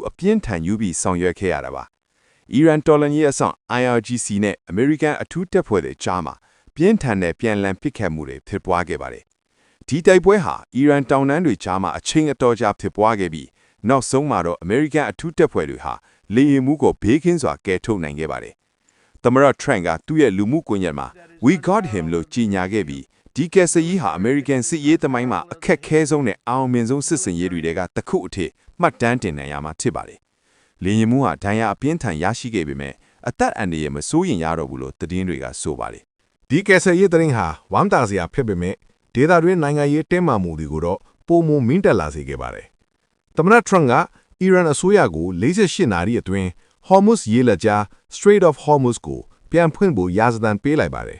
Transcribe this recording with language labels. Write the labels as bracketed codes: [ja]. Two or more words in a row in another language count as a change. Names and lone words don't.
[my] အပြင်းထန်ယူပြီးဆောင်ရွက်ခဲ့ရတာပါ။အီရန်တော်လှန်ရေးအဆောင် IRGC နဲ့ American အထူးတပ်ဖွဲ့တွေကြားမှာပြင်းထန်တဲ့ပြန်လည်ပစ်ခတ်မှုတွေဖြစ်ပွားခဲ့ပါတယ်။ ဒီတိုက်ပွဲဟာအီရန်တောင်တန်းတွေကြားမှာအချိန်အတော်ကြာဖြစ်ပွားခဲ့ပြီးနောက်ဆုံးမှာတော့ American အထူးတပ်ဖွဲ့တွေဟာလေယာဉ်မှူးကိုဘေးကင်းစွာကယ်ထုတ်နိုင်ခဲ့ပါတယ်။သမရထရန့်ကသူ့ရဲ့လူမှုကွန်ရက်မှာ [en] We got him [my] လို့ကြေညာခဲ့ပြီးဒီကယ်ဆယ်ရေးဟာ American စစ်ရေးသမိုင်းမှာအခက်ခဲဆုံးနဲ့အောင်မြင်ဆုံးစစ်စင်ရေးတွေကတစ်ခုအထိမှတ်တမ်းတင်နိုင်ရမှာဖြစ်ပါတယ်။လေယာဉ်မှူးဟာဒဏ်ရာအပြင်းထန်ရရှိခဲ့ပေမဲ့အသက်အန္တရာယ်မစိုးရင်ရတော့ဘူးလို့သတင်းတွေကဆိုပါတယ် ။ဒီကယ်ဆယ်ရေးသတင်းဟာဝမ်းသာစရာဖြစ်ပေမဲ့ဒေသတွင်းနိုင်ငံရေးတင်းမာမှုတွေကိုတော့ပုံမမင်းတက်လာစေခဲ့ပါတယ်။သမရထရန့်ကအီရန်အစိုးရကို48နာရီအတွင်းHormuz ရေလက်ကြား Strait of Hormuz ကိုပြန်ဖွင့်ဖို့ရာဇသံပေးလိုက်ပါတယ်